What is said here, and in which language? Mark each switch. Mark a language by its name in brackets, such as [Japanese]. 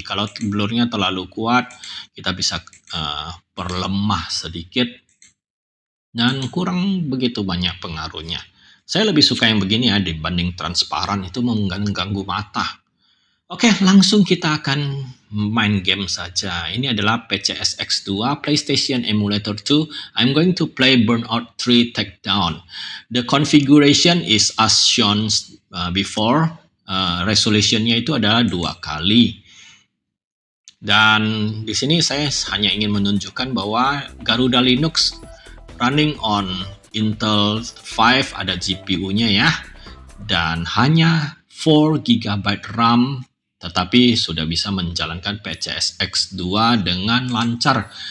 [Indonesian] Kalau blurnya terlalu kuat, kita bisa perlemah sedikit dan kurang begitu banyak pengaruhnya. Saya lebih suka yang begini ya dibanding transparan, itu mengganggu mata. Oke, langsung kita akan main game saja. Ini adalah PCSX2 PlayStation Emulator 2. [English] I'm going to play Burnout 3 Takedown. The configuration is as shown before. [Indonesian] Resolutionnya itu adalah 2 kali. Dan di sini saya hanya ingin menunjukkan bahwa Garuda Linux [English] running on Intel 5, [Indonesian] ada GPU-nya ya. Dan hanya 4 GB RAM, tetapi sudah bisa menjalankan PCSX2 dengan lancar.